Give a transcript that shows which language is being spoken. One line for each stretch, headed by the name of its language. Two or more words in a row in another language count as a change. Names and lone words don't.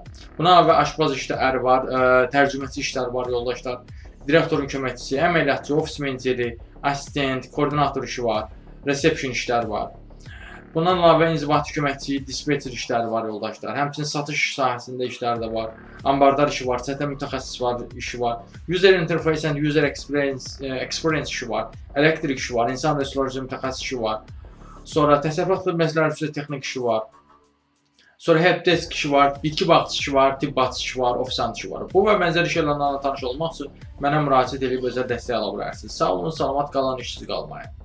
Azerbaijani: Buna əlavə aşpaz işləri var, tərcüməçi işləri var, yoldaşlar. Direktorun köməkçisi, əməliyyatçı, ofis meneceri, assistent, koordinator işi var, resepsiyon işləri var. Bundan əlavə inzibati köməkçi, dispetçer işləri var, yoldaşlar. Həmçinin satış sahəsində işləri də var. Ambardar işi var, çətə mütəxəssis var, işi var.
English: User interface and user experience
Azerbaijani: işi var. Elektrik işi var, insan resursu mütəxəssis işi var. Sonra təsərrüfat xidmətləri üzrə texnik işi var. Sonra helpdesk işi var, bitki bağçısı işi var, tibb bağçısı işi var, ofisant işi var. Bu və bənzər iş elanlarına tanış olmaq üçün mənə müraciət edib özəl dəstək ala bilərsiniz. Sağ olun, salamat qalın, işsiz qalmayın.